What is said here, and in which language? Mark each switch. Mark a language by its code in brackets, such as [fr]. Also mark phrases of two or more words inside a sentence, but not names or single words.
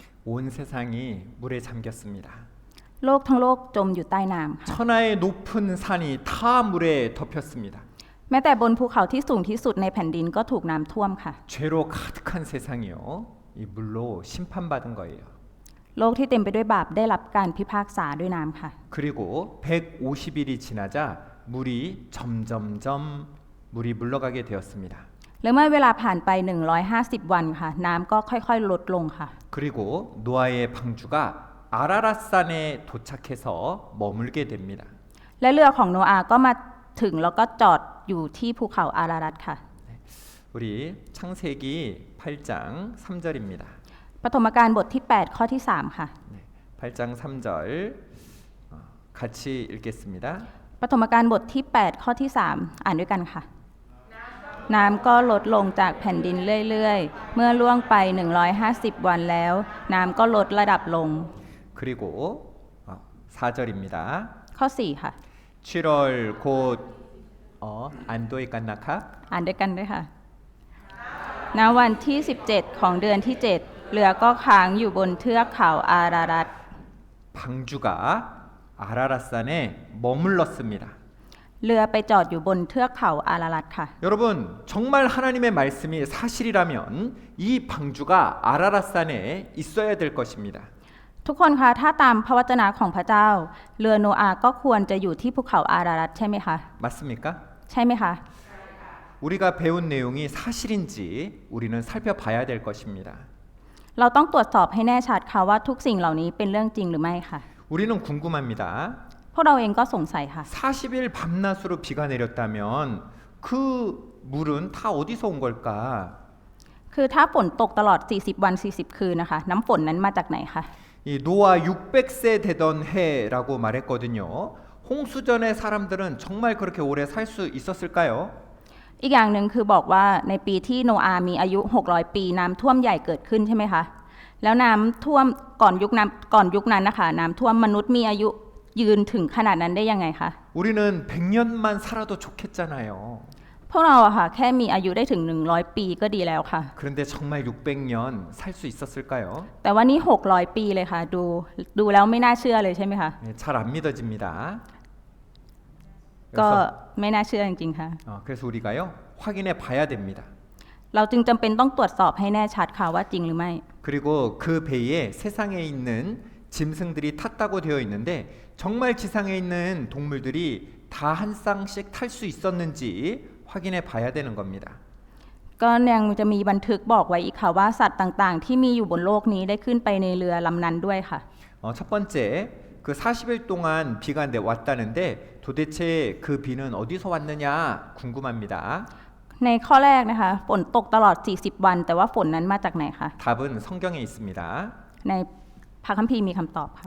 [ko] 온 세상이 물에 잠겼습니다. [th] โลกทั้งโลกจมอยู่ใต้น้ำค่ะ [ko] 천하의 높은 산이 다 물에 덮였습니다. [th] แม้แต่บนภูเขาที่สูงที่สุดในแผ่นดินก็ถูกน้ำท่วมค่ะ [ko] 죄로 가득한 세상이요. 이 물로 심판받은 거예요. [th] โลกที่เต็มไปด้วยบาปได้รับการพิพากษาด้วยน้ำค่ะ [ko] 그리고 150일이 지나자 물이 점점점 물이 물러가게 되었습니다. [th] และเมื่อเวลาผ่านไป 150 วันค่ะ น้ำก็ค่อยๆลดลงค่ะ [ko] 그리고 노아의 방주가 아라랏산에 도착해서 머물게 됩니다. [th] และเรือของโนอาห์ก็มาถึงแล้วก็จอดอยู่ที่ภูเขาอารารัตค่ะ [ko] 우리 창세기 8장 3절입니다. [th] ปฐมกาลบทที่ 8 ข้อที่ 3 ค่ะ [ko] 8장 3절 같이 읽겠습니다. [th] ปฐมกาลบทที่ 8 ข้อที่ 3 อ่านด้วยกันค่ะ น้ำก็ลดลงจากแผ่นดินเรื่อยๆ เมื่อล่วงไป 150 วันแล้ว น้ำก็ลดระดับลง [ko] 그리고 4절입니다. [th] ข้อ 4 ค่ะ [ko] 7월 곧 안도에 깐나카 [th] อ่านด้วยกันด้วยค่ะณวันที่ 17 ของเดือนที่ 7 เรือก็ค้างอยู่บนเทือกเขาอารารัต [ko] 방주가 아라랏산에 머물렀습니다. [th] เรือไปจอดอยู่บนเทือกเขาอารารัตค่ะ [ko] 여러분 정말 하나님의 말씀이 사실이라면 이 방주가 아라랏산에 있어야 될 것입니다. [th] ทุกคนคะถ้าตามพระวจนะของพระเจ้า เรือโนอาห์ก็ควรจะอยู่ที่ภูเขาอารารัตใช่ไหมคะ [ko] 맞습니까? [th] ใช่ไหมคะ [ko] 우리가 배운 내용이 사실인지 우리는 살펴봐야 될 것입니다. [th] เราต้องตรวจสอบให้แน่ชัดค่ะว่าทุกสิ่งเหล่านี้เป็นเรื่องจริงหรือไม่ค่ะ [ko] 우리는 궁금합니다. [th] พวกเราเองก็สงสัยค่ะ [ko] 40일 밤낮으로 비가 내렸다면 그 물은 다 어디서 온 걸까? [th] คือถ้าฝนตกตลอด 40 วัน 40 คืนนะคะ น้ำฝนนั้นมาจากไหนคะ [ko] 이 노아 600세 되던 해라고 말했거든요. 홍수전의 사람들은 정말 그렇게 오래 살 수 있었을까요? [th] อีกอย่างหนึ่งคือบอกว่าในปีที่โนอาห์มีอายุ 600 ปีน้ำท่วมใหญ่เกิดขึ้นใช่ไหมคะ แล้วน้ำท่วมก่อนยุคนั้นนะคะน้ำท่วมมนุษย์มีอายุยืนถึงขนาดนั้นได้ยังไงคะ [ko] 우리는 100년만 살아도 좋겠잖아요. [th] พวกเราอะค่ะแค่มีอายุได้ถึง 100 ปีก็ดีแล้วค่ะ [ko] 그런데 정말 600년 살 수 있었을까요? [th] แต่ว่านี่ 600 ปีเลยค่ะ ดูแล้วไม่น่าเชื่อเลยใช่ไหมคะ [ko] 네, 잘 안 믿어집니다. [th] ก็ [ko] 그래서, [th] ไม่น่าเชื่อจริงๆค่ะ [ko] 그래서 우리가요 확인해 봐야 됩니다. [th] เราจึงจำเป็นต้องตรวจสอบให้แน่ชัดค่ะว่าจริงหรือไม่ [ko] 그리고 그 배에 세상에 있는 짐승들이 탔다고 되어 있는데 정말 지상에 있는 동물들이 다 한 쌍씩 탈 수 있었는지 확인해 봐야 되는 겁니다. [th] ก็ยังจะมีบันทึกบอกไว้อีกค่ะว่าสัตว์ต่างๆ ที่มีอยู่บนโลกนี้ได้ขึ้นไปในเรือลำนั้นด้วยค่ะ [ko] 첫 번째 그 40일 동안 비가 왔다는데 도대체 그 비는 어디서 왔느냐 궁금합니다. [th] ในข้อแรกนะคะฝนตกตลอด 40 วัน แต่ว่าฝนนั้นมาจากไหนคะ [ko] 답은 성경에 있습니다. [th] ในพระคัมภีร์มีคำตอบค่ะ